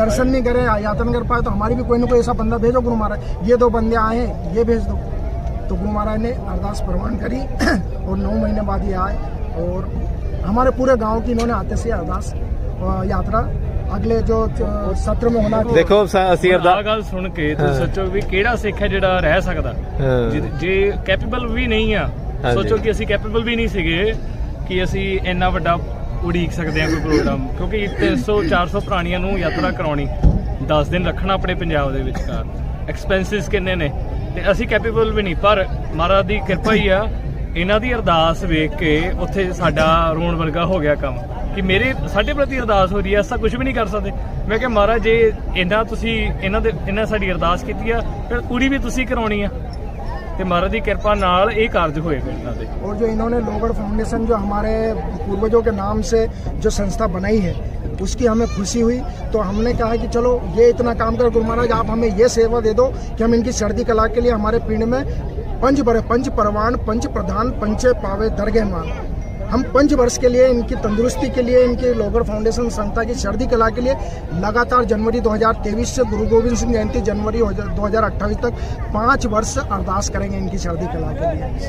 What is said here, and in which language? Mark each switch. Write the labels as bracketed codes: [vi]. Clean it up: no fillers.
[hi] दर्शन नहीं करे, यात्रा नहीं कर पाए। तो हमारी भी कोई ना कोई ऐसा बंदा भेजो गुरु महाराज, ये 2 बंदे आए हैं, ये भेज दो। तो गुरु महाराज ने अरदास प्रवान करी और 9 महीने बाद ये आए। और हमारे पूरे गांव की इन्होंने आते से अरदास यात्रा अगले जो सत्र में होना। देखो [pa] ਅਸੀਂ ਆ ਗੱਲ ਸੁਣ ਕੇ ਤੁਸੀਂ ਸੋਚੋ ਵੀ ਕਿਹੜਾ ਸਿੱਖ ਹੈ ਜਿਹੜਾ ਰਹਿ ਸਕਦਾ, ਜੇ ਕੈਪੇਬਲ ਵੀ ਨਹੀਂ ਆ। ਸੋਚੋ ਕਿ ਅਸੀਂ ਕੈਪੇਬਲ ਵੀ ਨਹੀਂ ਸੀਗੇ ਕਿ ਅਸੀਂ ਇੰਨਾ ਵੱਡਾ ਉਡੀਕ ਸਕਦੇ ਹਾਂ ਕੋਈ ਪ੍ਰੋਗਰਾਮ, ਕਿਉਂਕਿ 300-400 ਪ੍ਰਾਣੀਆਂ ਨੂੰ ਯਾਤਰਾ ਕਰਾਉਣੀ, 10 ਦਿਨ ਰੱਖਣਾ ਆਪਣੇ ਪੰਜਾਬ ਦੇ ਵਿਚਕਾਰ, ਐਕਸਪੈਂਸਿਸ ਕਿੰਨੇ ਨੇ, ਤੇ ਅਸੀਂ ਕੈਪੇਬਲ ਵੀ ਨਹੀਂ। ਪਰ ਮਹਾਰਾਜ ਦੀ ਕਿਰਪਾ ਹੀ ਆ, ਇਹਨਾਂ ਦੀ ਅਰਦਾਸ ਵੇਖ ਕੇ ਉੱਥੇ ਸਾਡਾ ਰੋਣ ਵਰਗਾ ਹੋ ਗਿਆ ਕੰਮ, ਕਿ ਸਾਡੇ ਪ੍ਰਤੀ ਅਰਦਾਸ ਹੋ ਰਹੀ ਹੈ, ਐਸਾ ਕੁਝ ਵੀ ਨਹੀਂ ਕਰ ਸਕਦੇ। ਮੈਂ ਕਿਹਾ ਮਹਾਰਾਜ ਜੇ ਇਹਨਾਂ ਸਾਡੀ ਅਰਦਾਸ ਕੀਤੀ ਆ, ਫਿਰ ਪੂਰੀ ਵੀ ਤੁਸੀਂ ਕਰਾਉਣੀ ਆ, ਤੇ ਮਹਾਰਾਜ ਦੀ ਕਿਰਪਾ ਨਾਲ ਇਹ ਕਾਰਜ ਹੋਏਗਾ ਇਹਨਾਂ ਦੇ। [hi] और जो इन्होंने लोगड़ फाउंडेशन जो हमारे पूर्वजों के नाम से जो संस्था बनाई है, उसकी हमें खुशी हुई। तो हमने कहा कि चलो ये इतना काम कर गुरु महाराज, आप हमें ये सेवा दे दो कि हम इनकी चढ़ती कला के लिए हमारे पिंड में [pa] पंच परवान, पंच प्रधान, पंचे पावे दरगे मान, [hi] हम 5 वर्ष के लिए इनकी तंदुरुस्ती के लिए, इनके लोगड़ फाउंडेशन संस्था की चढ़ती कला के लिए लगातार जनवरी 2023 से गुरु गोविंद सिंह जयंती जनवरी 2028 तक 5 वर्ष अरदास करेंगे इनकी चढ़ती कला के लिए।